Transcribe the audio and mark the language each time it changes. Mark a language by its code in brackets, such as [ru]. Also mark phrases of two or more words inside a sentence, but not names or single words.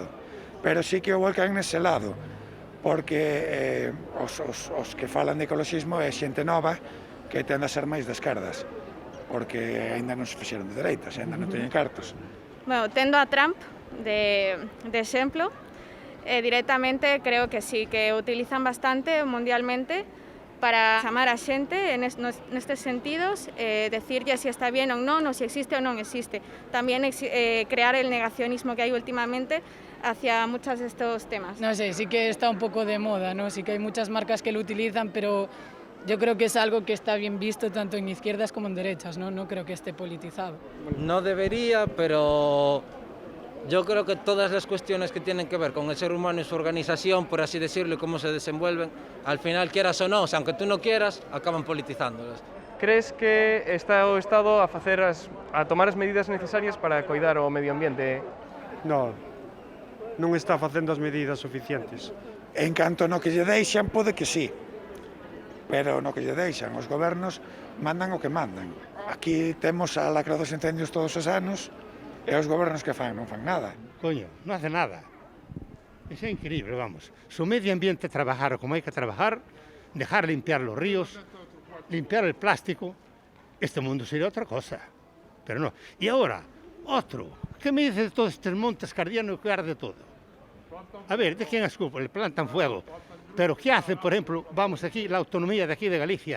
[gl] Pero sí que o volcan nese lado, porque os que falan de ecoloxismo é xente nova que tende a ser máis de esquerdas, porque aínda non se fixeron de dereitas, aínda non teñen cartos. Bueno, tendo a Trump de exemplo, directamente creo que sí, que utilizan bastante mundialmente para chamar a xente nestes sentidos, decirlle si [es] está bien [gl] ou non, ou si existe ou non existe. [es] También crear el negacionismo que hay últimamente hacia muchos de estos temas. No sé, sí que está un poco de moda, ¿no? Sí que hay muchas marcas que lo utilizan, pero yo creo que es algo que está bien visto tanto en izquierdas como en derechas, ¿no? No creo que esté politizado. No debería, pero yo creo que todas las cuestiones que tienen que ver con el ser humano y su organización, por así decirlo, y cómo se desenvuelven, al final, quieras o no, o sea, aunque tú no quieras, acaban politizándolas. [gl] Crees que está o Estado a tomar as medidas necesarias para coidar o medio ambiente? Non está facendo as medidas suficientes. En canto no que lle deixan, pode que sí, pero no que lle deixan, os gobernos mandan o que mandan. Aquí temos a lacra dos incendios todos os anos, e os gobernos que fan, non fan nada. Coño, non hace nada. Eso é increíble, vamos. Se o medio ambiente [es] trabajara como [gl] hai que [es] trabajar, dejar limpiar los ríos, limpiar el plástico, este mundo sería otra cosa. Pero no. Y ahora, otro. ¿Qué me dice de todos estos montes cardianos que arde todo? A ver, ¿de quién es culpa? Le plantan fuego. Pero ¿qué hace, por ejemplo, vamos aquí, la autonomía de aquí de Galicia?